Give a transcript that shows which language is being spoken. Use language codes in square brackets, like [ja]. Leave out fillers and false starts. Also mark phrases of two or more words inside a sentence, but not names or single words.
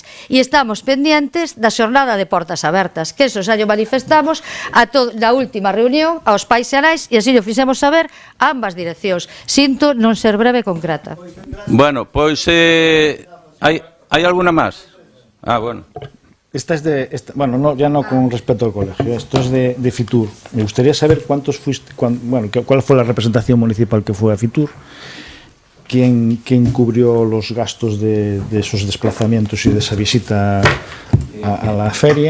[gl] E [es] estamos pendientes [gl] da xornada de portas abertas, que eso xa lle manifestamos na última reunión aos pais xerais e así lle fixemos saber a ambas direccións. Sinto non ser breve e concreta. Bueno, pois hai alguna máis? Bueno. [es] Bueno, ya no con respecto al colegio, esto es de Fitur. Me gustaría saber cuál fue la representación municipal que fue a Fitur, quién cubrió los gastos de esos desplazamientos y de esa visita a la feria.